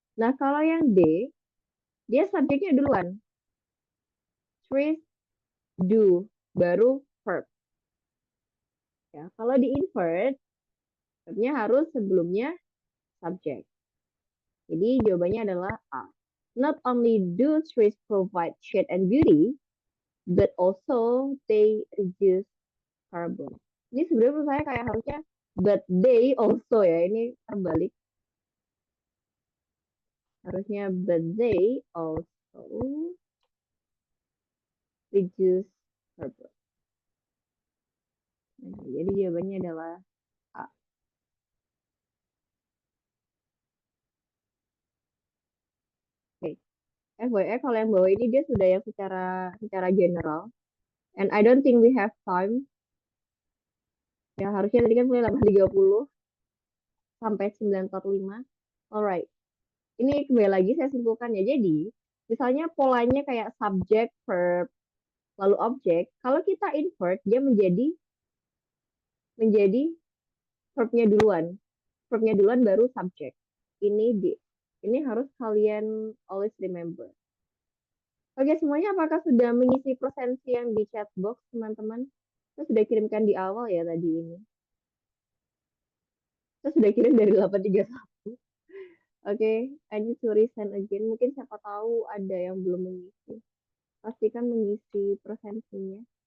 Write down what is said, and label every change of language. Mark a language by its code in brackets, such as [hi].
[id] Nah, kalau yang D, dia subjeknya duluan. [en] Trees do, [id] baru verb. Ya, kalau di invert, verbnya harus sebelumnya subjek. Jadi jawabannya adalah A. [en] Not only do trees provide shade and beauty, but also they reduce carbon. [id] Ini sebenarnya menurut saya kayak harusnya [en] but they also [id] ya. Ini terbalik. Harusnya [en] but they also reduce carbon. [id] Nah, jadi jawabannya adalah A. Oke. FYI kalau yang bawah ini dia sudah yang secara general. [en] And I don't think we have time. [id] Ya harusnya tadi kan mulai 8:30 sampai 9:45. [en] Alright. [id] Ini kembali lagi saya simpulkan ya. Jadi, misalnya polanya kayak subjek, verb, lalu objek. Kalau kita invert, dia menjadi verbnya duluan. Verbnya duluan baru subjek. Ini harus kalian [en] always remember. [id] Oke, semuanya apakah sudah mengisi presensi yang di chat box, teman-teman? Saya sudah kirimkan di awal ya tadi ini. Saya sudah kirim dari 8:31. [en] Oke, I need to resend again. [id] Mungkin siapa tahu ada yang belum mengisi. Pastikan mengisi presensinya.